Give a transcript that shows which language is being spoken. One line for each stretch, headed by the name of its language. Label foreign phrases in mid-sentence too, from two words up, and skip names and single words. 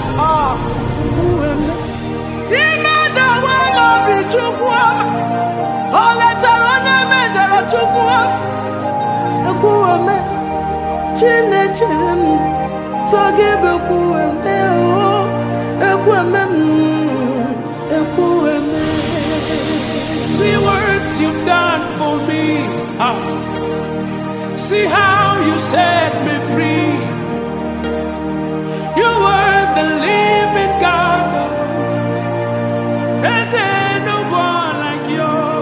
Igbo: Ọ, Chukwu eme. Ime dawa m obi, Chukwu ọma. O letara onye mejọrọ, Chukwu ọma. Ekwu eme. Chinechere m, sọ gị bụ ekwu eme, oh, ekwu eme m.
English: See what you've done for me. Ah. See how you set me free. You were the living God. There's no one like you.